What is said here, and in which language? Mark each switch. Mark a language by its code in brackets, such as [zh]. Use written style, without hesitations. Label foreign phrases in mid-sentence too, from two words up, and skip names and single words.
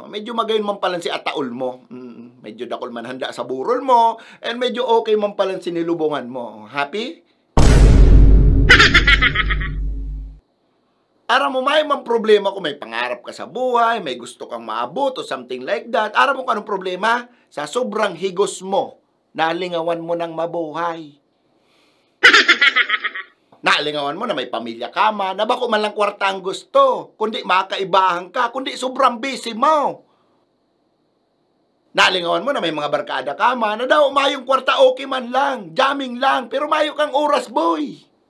[bik] Medyo magayon man palan si ataol mo. Medyo dakol man handa sa burol mo. And medyo okay man palan si nilubungan mo. Happy? Aram mo may mang problema kung may pangarap ka sa buhay, may gusto kang maabot o [en] something like that. [bik] Aram mo kung anong problema? Sa sobrang higos mo, nalingawan mo ng mabuhay. Nalingawan mo na may pamilya ka man, na bako man lang kwarta ang gusto, kundi makaibahan ka, kundi sobrang busy mo. Nalingawan mo na may mga barkada ka man, na daw mayong kwarta okay man lang, jamming lang, pero mayo kang oras boy.